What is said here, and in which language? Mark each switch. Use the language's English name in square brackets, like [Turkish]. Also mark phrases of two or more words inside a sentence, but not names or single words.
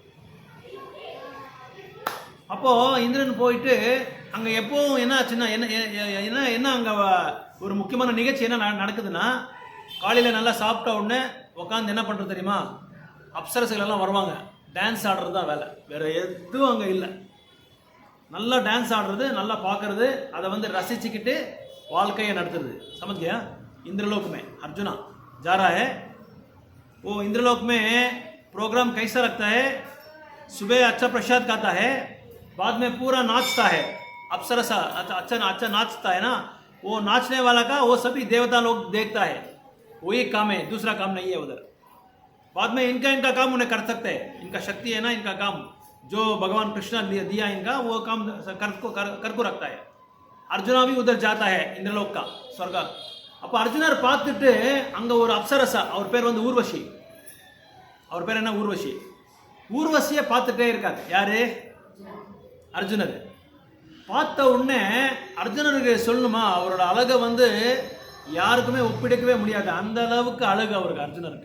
[Tamil] அப்போது இந்திரன் போயிட்டு அங்கே எப்போவும் என்ன ஆச்சுன்னா, என்ன அங்கே ஒரு முக்கியமான நிகழ்ச்சி என்ன நடக்குதுன்னா, காலையில் நல்லா சாப்பிட்ட உடனே உட்காந்து என்ன பண்ணுறது தெரியுமா, அப்சரசுகள் எல்லாம் வருவாங்க, டான்ஸ் ஆடுறது தான் வேலை, வேறு எதுவும் அங்கே இல்லை. நல்லா டான்ஸ் ஆடுறது, நல்லா பார்க்கறது, அதை வந்து ரசிச்சுக்கிட்டு வாழ்க்கையை நடத்துறது. [Hindi] समझ गया? इंद्रलोक में अर्जुना जा रहा है, वो इंद्रलोक में प्रोग्राम कैसा रखता है, सुबह अच्छा प्रसाद खाता है, बाद में पूरा नाचता है, अप्सरा अच्छा अच्छा नाचता है ना, वो नाचने वाला का वो सभी देवता लोग देखता है, वही काम है, दूसरा काम नहीं है उधर। बाद में इनका काम उन्हें कर सकते हैं, इनका शक्ति है ना, इनका काम जो भगवान कृष्ण दिया इनका वो काम कर को रखता है। अर्जुना भी उधर जाता है इंद्रलोक का स्वर्ग। [Tamil] அப்போ அர்ஜுனர் பார்த்துட்டு அங்கே ஒரு அப்சரசா, அவர் பேர் வந்து ஊர்வசி, அவர் பேர் என்ன ஊர்வசி, ஊர்வசியை பார்த்துட்டே இருக்காரு. யாரு? அர்ஜுனர். பார்த்த உடனே அர்ஜுனருக்கு சொல்லணுமா, அவரோட அழகை வந்து யாருக்குமே ஒப்பிடக்கவே முடியாது, அந்த அளவுக்கு அழகு அவருக்கு அர்ஜுனருக்கு.